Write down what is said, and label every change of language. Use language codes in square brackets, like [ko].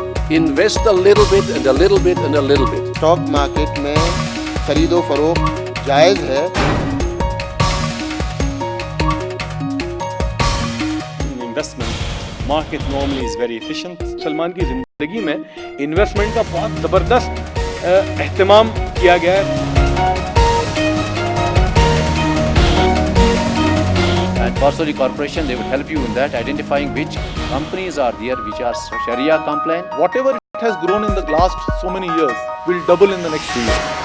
[en] Invest a little bit and a little bit and a little bit. [hi] Stock market में खरीदो फरोख्त जायज़ है. [en] Investment market normally is very efficient. [hi] Salman की ज़िंदगी में इन्वेस्टमेंट का बहुत ज़बरदस्त एहतमाम किया गया है. [en] And for the corporation, they will help you in that, identifying which companies are there which are Sharia compliant. Whatever it has grown in the last so many years will double in the next 2 years.